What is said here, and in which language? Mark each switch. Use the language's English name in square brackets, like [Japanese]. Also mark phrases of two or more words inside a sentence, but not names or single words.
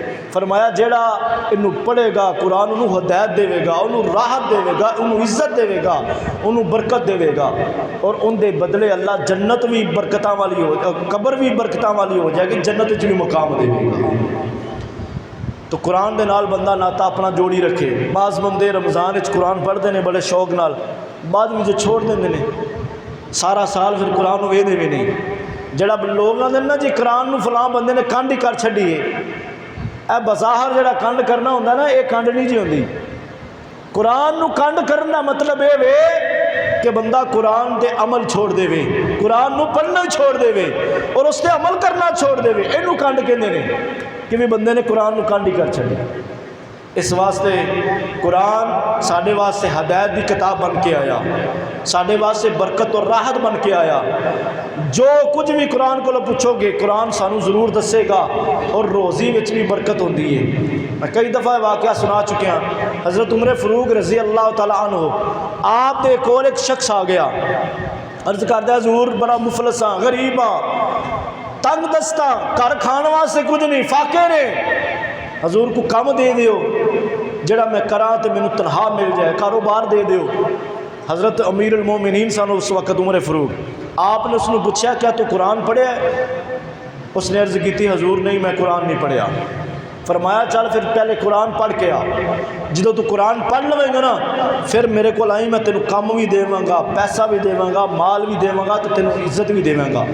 [Punjabi] فرمایا جیڑا انہوں پڑھے گا قرآن انہوں ہدایت دے گا، انہوں راحت دے گا، انہوں عزت دے گا، انہوں برکت دے گا، اور ان دے بدلے اللہ جنت بھی برکتاں والی ہو، قبر بھی برکتاں والی ہو جائے گی، جنت وچ بھی مقام دے گا۔ تو قرآن دے نال بندہ ناتا اپنا جوڑی رکھے۔ بعض بندے رمضان وچ قرآن پڑھتے ہیں بڑے شوق نال، بعد وچ چھوڑ دیندے نے، سارا سال پھر قرآن نوں ویندے بھی نہیں۔ جڑا لوگ آندے نا جی قرآن نوں فلاں بندے نے کنڈ ہی کر چھڈی ہے، اے بظاہر جڑا کنڈ کرنا ہوندا نا یہ کنڈ نہیں جی ہوندی۔ قرآن نو کنڈ کرن دا مطلب اے وے کہ بندہ قرآن دے عمل چھوڑ دے وے، قرآن نو پڑھنا چھوڑ دے وے اور اس تے عمل کرنا چھوڑ دے وے، اینو کنڈ کہندے نے کہ بھی بندے نے قرآن نو کنڈ ہی کر چھڈیا۔ اس واسطے قرآن ساڈے واسطے ہدایت دی کتاب بن کے آیا، ساڈے واسطے برکت اور راحت بن کے آیا۔ جو کچھ بھی قرآن کو پوچھو گے قرآن سانو ضرور دسے گا، اور روزی وچ بھی برکت ہوندی ہے۔ میں کئی دفعہ واقعہ سنا چکیا، حضرت عمر فاروق [Arabic] رضی اللہ تعالیٰ عنہ [Punjabi] آپ دے کول ایک شخص آ گیا، عرض کردا حضور بڑا مفلس ہاں، غریب ہاں، تنگ دستا، گھر کھان واسطے کچھ نہیں، فاقے نے، حضور کو کم دے دیو جڑا میں کراں تے مینوں تنخواہ مل جائے، کاروبار دے دیو۔ حضرت امیر المومنین سن اس وقت عمر فاروق، آپ نے اس نے پوچھا کیا تو قرآن پڑھیا ہے؟ اس نے عرض کی تھی حضور نہیں میں قرآن نہیں پڑھیا۔ فرمایا چل پھر پہلے قرآن پڑھ کے آ، جدو تو قرآن پڑھ لویں گا نا پھر میرے کو آئی میں تینوں کم بھی دیواں گا، پیسہ بھی دیواں گا، مال بھی دیواں گا، تو تینوں عزت بھی دیواں گا۔